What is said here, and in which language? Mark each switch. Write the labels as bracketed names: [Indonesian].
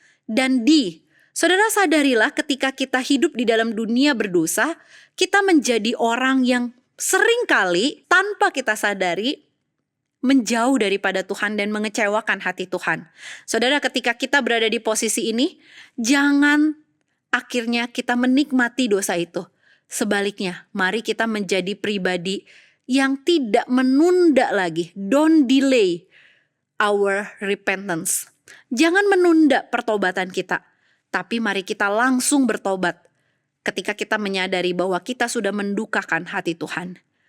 [Indonesian] Dan D, saudara sadarilah ketika kita hidup di dalam dunia berdosa, kita menjadi orang yang seringkali tanpa kita sadari menjauh daripada Tuhan dan mengecewakan hati Tuhan. Saudara, ketika kita berada di posisi ini, jangan akhirnya kita menikmati dosa itu. Sebaliknya, mari kita menjadi pribadi yang tidak menunda lagi. [English] Don't delay our repentance. [Indonesian] Jangan menunda pertobatan kita, tapi mari kita langsung bertobat ketika kita menyadari bahwa kita sudah mendukakan hati Tuhan.